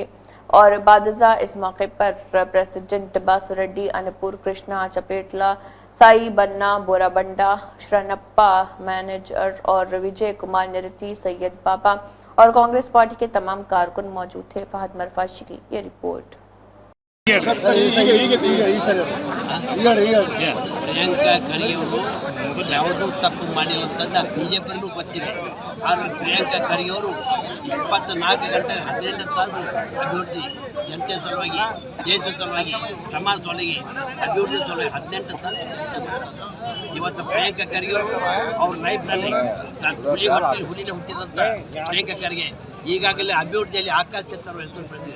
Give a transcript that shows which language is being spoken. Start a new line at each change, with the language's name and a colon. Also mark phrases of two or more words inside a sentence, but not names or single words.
Urdu: اور بعدازاں اس موقع پر پریسیڈنٹ باسوریڈی، انپور کرشنا چپیٹلا، سائی بنا، بورابنڈا، شرنپا مینیجر اور وجے کمار نرتی، سید بابا اور کانگریس پارٹی کے تمام کارکن موجود تھے. فہد مرفاشی کی یہ رپورٹ.
Kannada: ಪ್ರಿಯಾಂಕಾ ಖರ್ಗೆ ಅವರು ಯಾವುದೂ ತಪ್ಪು ಮಾಡಿಲ್ಲ ಅಂತಂದ ಬಿಜೆಪಿಯಲ್ಲೂ ಗೊತ್ತಿದೆ. ಆದರೆ ಪ್ರಿಯಾಂಕಾ ಖರ್ಗೆ ಅವರು 24 ಗಂಟೆ 18 ತಾಸು ಅಭಿವೃದ್ಧಿ ಜನತೆ ಸಲುವಾಗಿ, ದೇಶದ ಸಲುವಾಗಿ, ಸಮಾಜ ಸಲುವಾಗಿ, ಅಭಿವೃದ್ಧಿ ಸಲುವಾಗಿ 18 ತಾಸು ಇವತ್ತು ಪ್ರಿಯಾಂಕಾ ಖರ್ಗೆ ಅವರು ಅವ್ರ ಲೈಫ್ನಲ್ಲಿ ಹುಲಿನೇ ಹುಟ್ಟಿದಂಥ ಪ್ರಿಯಾಂಕಾ ಖರ್ಗೆ ಈಗಾಗಲೇ ಅಭಿವೃದ್ಧಿಯಲ್ಲಿ ಆಕಾಶ ಛತ್ರ ಹೆಸರು ಪಡೆದಿದೆ.